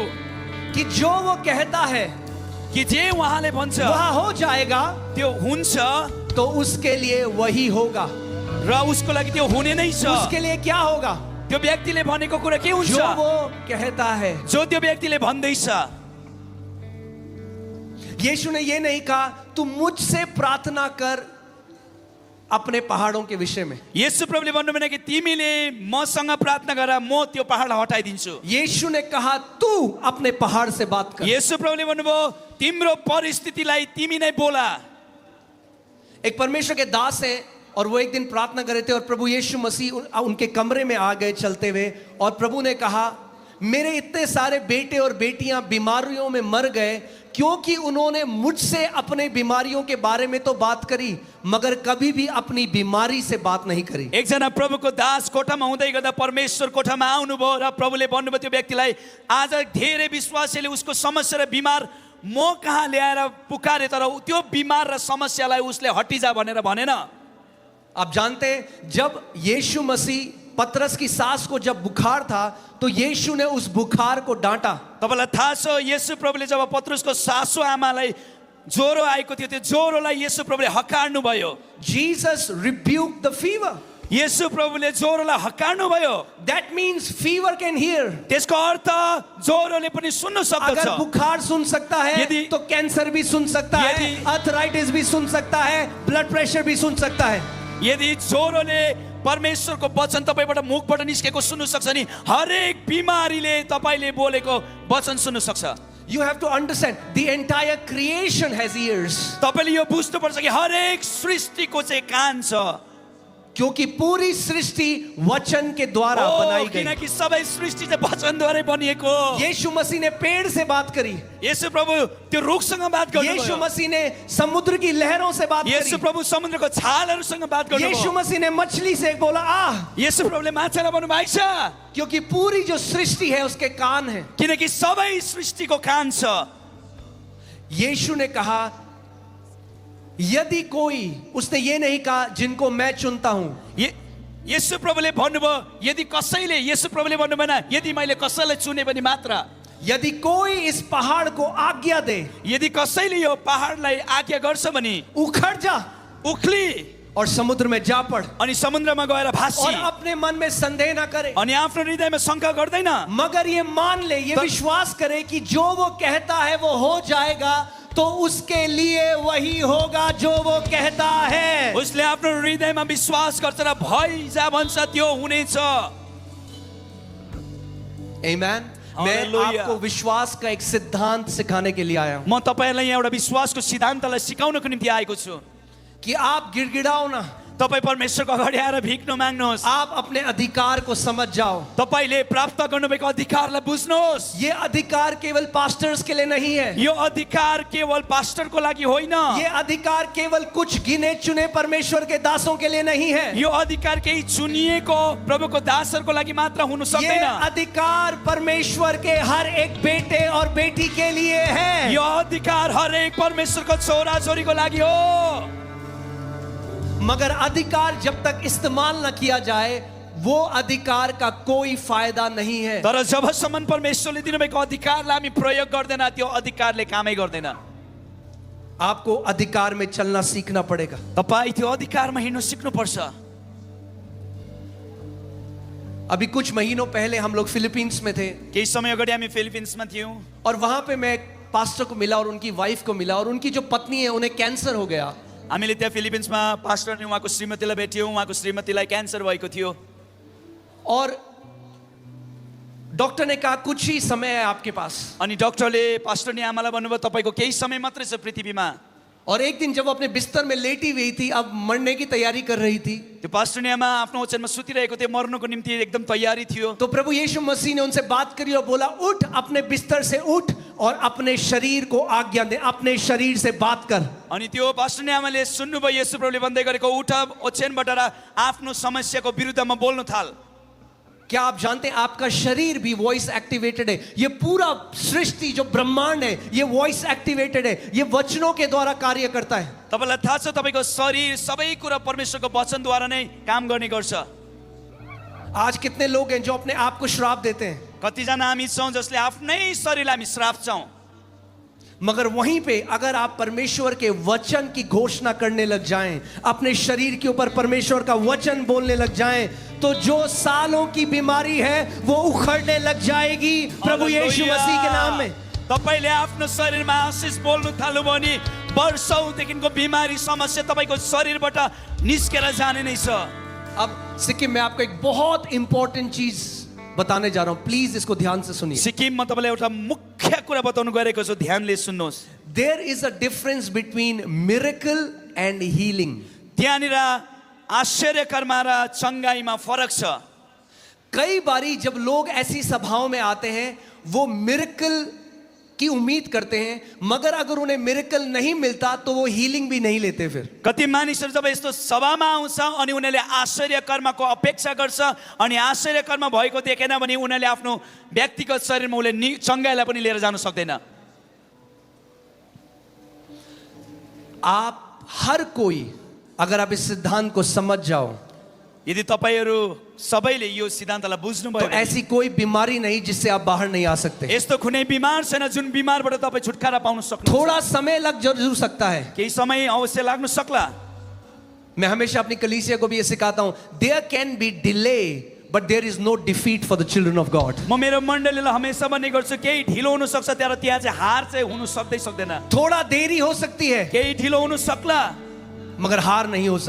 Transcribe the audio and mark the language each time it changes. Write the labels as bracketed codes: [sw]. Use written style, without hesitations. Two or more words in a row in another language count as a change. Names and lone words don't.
[hi] कि जो वो कहता है [ne] कि जे उहाँले भन्छ [hi] वह हो जाएगा, [ne] त्यो हुन्छ [hi] तो उसके लिए वही होगा। [ne] र उसको लागि त्यो हुने नै छ। [hi] उसके लिए क्या होगा? [ne] त्यो व्यक्तिले भनेको कुरा के हुन्छ? [hi] जो वो कहता है। [ne] जो त्यो व्यक्तिले भन्दैछ। [hi] यीशु ने ये नहीं कहा तू मुझसे प्रार्थना कर अपने पहाड़ों के विषय में। [ne] येशू प्रभुले भन्नु भने कि तिमीले मसँग प्रार्थना गर, म त्यो पहाडलाई हटाइदिन्छु। [hi] यीशु ने कहा तू अपने पहाड़ से बात कर। [ne] येशू प्रभुले भन्नुभयो तिम्रो परिस्थितिलाई तिमी नै बोला। [hi] एक परमेश्वर के दास हैं और वो एक दिन प्रार्थना कर रहे थे और प्रभु यीशु मसीह उनके कमरे में आ गए चलते हुए, और प्रभु ने कहा मेरे इतने सारे बेटे और बेटियां बीमारियों में मर गए क्योंकि उन्होंने मुझसे अपने बीमारियों के बारे में तो बात करी मगर कभी भी अपनी बीमारी से बात नहीं करी। [ne] एकजना प्रभुको दास कोठामा हुँदै गर्दा परमेश्वर कोठामा आउनुभयो र प्रभुले भन्नुभयो त्यो व्यक्तिलाई आज धेरै विश्वासीले उसको समस्या र बिमार म कहाँ ल्याएर पुकारे तर त्यो बिमार र समस्यालाई उसले हटिजा भनेर भनेन। [hi] आप जानते हैं जब यीशु मसीह पतरस की सास को जब बुखार था तो यीशु ने उस बुखार को डांटा। [ne] तपाईलाई थाहा छ येशू प्रभुले जब पत्रुसको सासू आमालाई ज्वरो आएको थियो त्यो ज्वरोलाई येशू प्रभुले हकार्नु भयो। [en] Jesus rebuked the fever. [ne] येशू प्रभुले ज्वरोलाई हकार्नु भयो। [en] That means fever can hear. [ne] त्यसको अर्थ ज्वरोले पनि सुन्न सक्दछ। [hi] अगर बुखार सुन सकता है [ne] यदि- [hi] तो कैंसर भी सुन सकता है, [ne] यदि- [hi] अर्थराइटिस भी सुन सकता है, ब्लड प्रेशर भी सुन सकता है। [ne] यदि ज्वरोले परमेश्वरको वचन तपाईबाट मुखबाट निस्केको सुन्नु सक्छ नि हरेक बिमारीले तपाईले बोलेको वचन सुन्नु सक्छ। [en] You have to understand the entire creation has ears. [ne] तपाईले यो बुझ्नुपर्छ कि हरेक सृष्टिको चाहिँ कान छ। [hi] क्योंकि पूरी सृष्टि वचन के द्वारा बनाई गई। [ne] किनकि सबै सृष्टि चाहिँ वचनद्वारै बनिएको। [hi] यीशु मसीह ने पेड़ से बात करी, [ne] येशू प्रभु त्यो रुखसँग बात [hi] यीशु [ne] गर्नुभयो। [hi] मसीह ने समुद्र की लहरों से बात [ne] येशू [hi] करी, [ne] प्रभु समुद्रको छालहरूसँग बात [hi] यीशु [ne] गर्नुभयो। [hi] मसीह ने मछली से बोला आ, [ne] येशू प्रभुले माछालाई भन्नुभएको छ [hi] क्योंकि पूरी जो सृष्टि है उसके कान है। [ne] किनकि सबै सृष्टिको कान छ। [hi] यीशु ने कहा यदि कोई, उसने ये नहीं कहा जिनको मैं चुनता हूं, [ne] येशू प्रभुले भन्नुभयो यदि कसैले, येशू प्रभुले भन्नु भएन यदि मैले कसैलाई चुने भने मात्र, [hi] यदि कोई इस पहाड़ को आज्ञा दे, [ne] यदि कसैले यो पहाडलाई आज्ञा गर्छ भने [hi] उखड़ जा [ne] उक्ली [hi] और समुद्र में जा पड़, [ne] अनि समुद्रमा गएर भासी [hi] और अपने मन में संदेह ना करे, [ne] अनि आफ्नो हृदयमा शंका गर्दैन, [hi] मगर ये मान ले, ये विश्वास करे कि जो वो कहता है वो हो जाएगा, तो उसके लिए वही होगा जो वो कहता है। [ne] उसले आफ्नो हृदयमा विश्वास गर्छ र भइजा भन्छ त्यो हुनेछ। [hi] Amen. मैं Hallelujah. आपको विश्वास का एक सिद्धांत सिखाने के लिए आया हूं [ne] म तपाईहरुलाई यहाँ एउटा विश्वासको सिद्धान्तलाई सिकाउनको निम्ति आएको छु। [hi] कि आप गिड़गिड़ाओ ना, [ne] तपाई परमेश्वरको अगाडि आएर भिक्नु माग्नुहोस्। [hi] आप अपने अधिकार को समझ जाओ। [ne] तपाईले प्राप्त गर्नुभएको अधिकारलाई बुझ्नुहोस्। [hi] ये अधिकार केवल पास्टर्स के लिए नहीं है, [ne] यो अधिकार केवल पास्टरको लागि होइन, [hi] ये अधिकार केवल कुछ गिने चुने परमेश्वर के दासों के लिए नहीं है, [ne] यो अधिकार केही चुनिएको प्रभुको दासहरूको लागि मात्र हुन [hi] ये [ne] सक्दैन। [hi] अधिकार परमेश्वर के हर एक बेटे और बेटी के लिए है। [ne] यो अधिकार हरेक परमेश्वरको छोरा छोरीको लागि हो। [hi] मगर अधिकार जब तक इस्तेमाल न किया जाए वो अधिकार का कोई फायदा नहीं है। [ne] तर जबसम्म परमेश्वरले दिनुभएको अधिकारलाई हामी प्रयोग गर्दैन त्यो अधिकारले कामै गर्दैन। [hi] आपको अधिकार में चलना सीखना पड़ेगा। [ne] तपाई त्यो अधिकारमा हिँड्नु सिक्नुपर्छ। [hi] अभी कुछ महीनों पहले हम लोग फिलीपींस में थे [ne] केही समय अगाडि हामी फिलिपिन्समा थियौँ [hi] और वहां पे मैं एक पास्टर को मिला और उनकी वाइफ को मिला और उनकी जो पत्नी है उन्हें कैंसर हो गया। [ne] हामीले त्यहाँ फिलिपिन्समा पास्टर अनि उहाँको श्रीमतीलाई भेट्यौँ। उहाँको श्रीमतीलाई क्यान्सर भएको थियो [hi] और डॉक्टर ने कहा कुछ ही समय है आपके पास। [ne] अनि डाक्टरले पास्टर नि आमालाई भन्नुभयो तपाईको केही समय मात्रै छ पृथ्वीमा। [hi] और एक दिन जब वो अपने बिस्तर में लेटी हुई थी, अब मरने की तैयारी कर रही थी, [ne] त्यो पास्टर नि आमा आफ्नो ओछ्यानमा सुतिरहेको थियो, मर्नको निम्ति एकदम तयारी थियो। [hi] तो प्रभु यीशु मसीह ने उनसे बात करी और बोला उठ, अपने बिस्तर से उठ और अपने शरीर को आज्ञा दे, अपने शरीर से बात कर। [ne] अनि त्यो पास्टर नि आमाले सुन्नुभयो येशू प्रभुले भन्दै गरेको उठ ओछ्यानबाट र आफ्नो समस्याको विरुद्धमा बोल्न थाल। [hi] क्या आप जानते हैं आपका शरीर भी [en] voice activated [hi] है। ये पूरा सृष्टि जो ब्रह्मांड है ये [en] voice activated [hi] है, ये वचनों के द्वारा कार्य करता है। [ne] तपाईलाई थाहा छ तपाईको शरीर सबै कुरा परमेश्वरको वचनद्वारा नै काम गर्ने गर्छ। [hi] आज कितने लोग हैं जो अपने आप को श्राप देते हैं, [ne] कतिजना हामी छौँ जसले आफ्नै शरीरलाई हामी श्राप छौँ। [hi] मगर वहीं पे अगर आप परमेश्वर के वचन की घोषणा करने लग जाएं, अपने शरीर के ऊपर परमेश्वर का वचन बोलने लग जाएं, तो जो सालों की बीमारी है वो उखड़ने लग जाएगी प्रभु यीशु मसीह के नाम में। [ne] तपाईले आफ्नो शरीरमा आशिष बोल्नु थाल्नु भयो भने वर्षौंदेखिको बिमारी समस्या तपाईको शरीरबाट निस्केर जाने नै छ। [hi] अब सिक्किम में आपको एक बहुत इंपॉर्टेंट चीज बताने जा रहा हूं, प्लीज इसको ध्यान से सुनिए। [ne] सिक्किममा तपाईलाई एउटा मुख्य कुरा बताउनु गएको छु, ध्यानले सुन्नुहोस्। [en] There is a difference between miracle and healing. [ne] त्यहाँनिर आश्चर्य कर्म र चंगाईमा फरक छ। [hi] कई बारी जब लोग ऐसी सभाओं में आते हैं वो मिरेकल की उम्मीद करते हैं, मगर अगर उन्हें मिरेकल नहीं मिलता तो वो हीलिंग भी नहीं लेते। फिर [ne] कति मानिसहरू जब यस्तो सभामा आउँछ अनि उनीहरूले आश्चर्य कर्मको अपेक्षा गर्छ अनि आश्चर्य कर्म भएको देखेन भने उनीहरूले आफ्नो व्यक्तिगत शरीरमा उसले चंगाईलाई पनि लिएर जान सक्दैन। [hi] आप हर कोई, अगर आप इस सिद्धांत को समझ जाओ, [ne] यदि तपाईँहरू सबैले यो सिद्धान्तलाई बुझ्नुभयो [hi] तो [ne] भने [hi] ऐसी कोई बीमारी नहीं जिससे आप बाहर नहीं आ सकते। [ne] यस्तो कुनै बिमार छैन जुन बिमारबाट तपाईँ छुटकारा पाउन सक्नुहुन्छ। [hi] थोड़ा समय लग जरूर सकता है। [ne] केही समय अवश्य लाग्न सक्ला। [hi] मैं हमेशा अपनी कलीसिया को भी ये सिखाता हूं, [en] There can be delay but there is no defeat for the children of God. [ne] म मेरो मण्डलीलाई हमेशा भन्ने गर्छु केही ढिलो हुन सक्छ तर त्यहाँ चाहिँ हार चाहिँ हुन सक्दैन। [hi] थोड़ा देरी हो सकती है [ne] केही ढिलो हुन सक्ला [hi] मगर हार नहीं हो